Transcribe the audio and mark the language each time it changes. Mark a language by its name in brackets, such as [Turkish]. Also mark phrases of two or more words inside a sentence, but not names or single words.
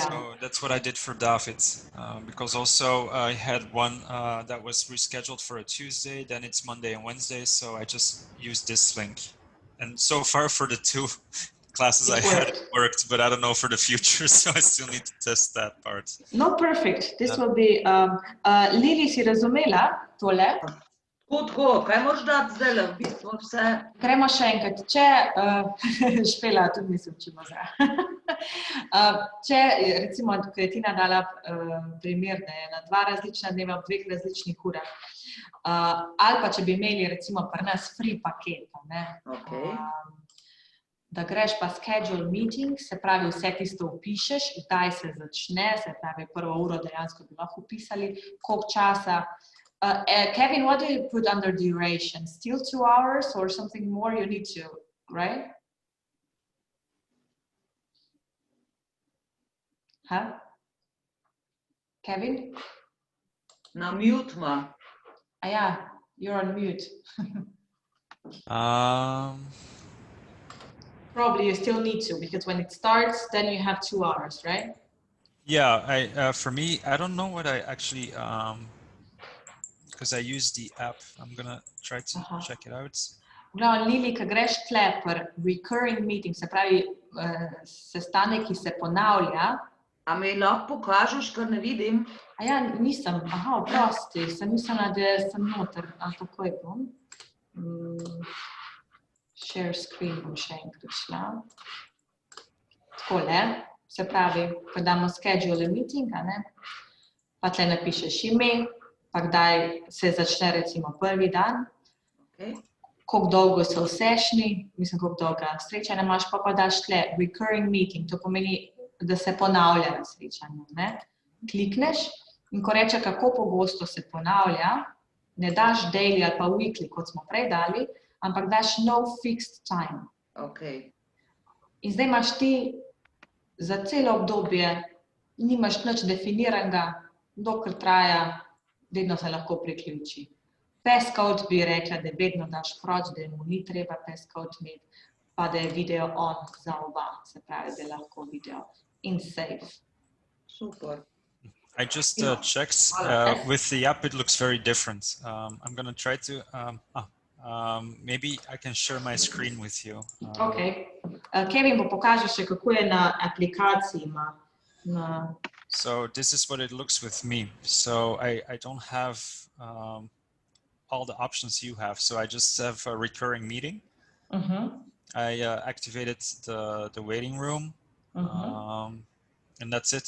[English] So that's what I did for David, because also I had one that was rescheduled for a Tuesday, then it's Monday and Wednesday, so I just used this link. And so far for the 2 classes I had, it worked, but I don't know for the future, so I still need to test that part. No, perfect. This will be... [Slovenian] Lili, si razumela tole? Tako, kaj moraš dati zdaj, v bistvu vse? Gremo še enkrat. Če Špela, tudi mi se učimo zdaj. Če, recimo, ko je Tina dala primer, da je na 2 različna dneva v 2 različnih urah, ali pa če bi imeli, recimo, pri nas free paketa, ne? Okay. Da greš pa [English] schedule meeting, [Slovenian] se pravi, vse tisto upišeš, kdaj se začne, se pravi, prvo uro dejansko bi lahko upisali, koliko časa. [English] Kevin, what do you put under duration? Still 2 hours or something more? You need to, right? Huh? Kevin? [Slovenian] Na mute ma. [English] Yeah, you're on mute. Probably you still need to, because when it starts, then you have 2 hours, right? Yeah, for me, I don't know what I actually, because I use the app. I'm gonna try to check it out. [Slovenian] No, Lili, ko greš tle per [English] recurring meeting, [Slovenian] se pravi sestanek, ki se ponavlja. A mi lahko pokažeš, kar ne vidim? Ja, nisem. Aha, oprosti, sem mislila, da sem noter. Takoj bom. [English] Share screen [Slovenian] bom še enkrat šla. Takole, se pravi, ko damo [English] schedule meeting, [Slovenian] ne? Pa tle napišeš ime, pa kdaj se začne recimo prvi dan, koliko dolgo so sešni, mislim, koliko dolga srečanja imaš, pa daš tle [English] recurring meeting, [Slovenian] to pomeni, da se ponavlja na srečanju, ne? Klikneš in ko reče, kako pogosto se ponavlja, ne daš daily ali pa weekly, kot smo prej dali, ampak daš [English] no fixed time. [Slovenian] Okay. In zdaj imaš ti za celo obdobje, nimaš nič definiranega, dokler traja, vedno se lahko priključi. Passcode bi rekla, da vedno daš proč, da mu ni treba passcode imeti, pa da je [English] video on [Slovenian] za oba, se pravi, da je lahko video in save. Super. [English] I just checked with the app, it looks very different. I'm gonna try to, maybe I can share my screen with you. Okay. [Slovenian] Kevin bo pokažel še, kako je na aplikaciji. [English] So this is what it looks with me. So I don't have all the options you have. So I just have a recurring meeting. I activated the waiting room. And that's it.